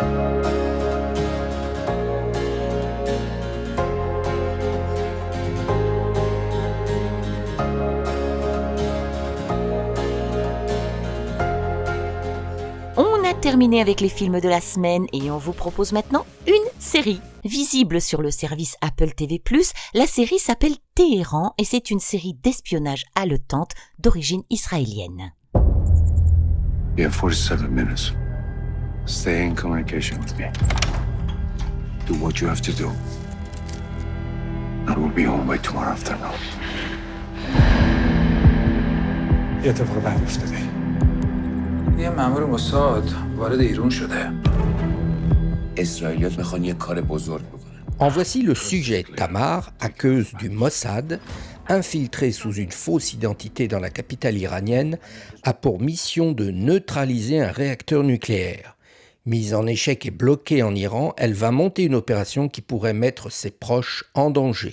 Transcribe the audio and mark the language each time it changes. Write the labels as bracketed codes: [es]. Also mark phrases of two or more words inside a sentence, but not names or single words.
[fr] On a terminé avec les films de la semaine et on vous propose maintenant une série. Visible sur le service Apple TV+, la série s'appelle Téhéran et c'est une série d'espionnage haletante d'origine israélienne. [en] You have 47 minutes. Stay in communication with me. Do what you have to do. And we'll be home by tomorrow afternoon. [fa] یه اتفاق بد افتاده. یه مأمور موساد وارد ایران شده. اسرائیلیات میخوان یه کار بزرگ بکنن. [fr] En voici le sujet. Tamar, hackeuse du Mossad, infiltrée sous une fausse identité dans la capitale iranienne, a pour mission de neutraliser un réacteur nucléaire. Mise en échec et bloquée en Iran, elle va monter une opération qui pourrait mettre ses proches en danger.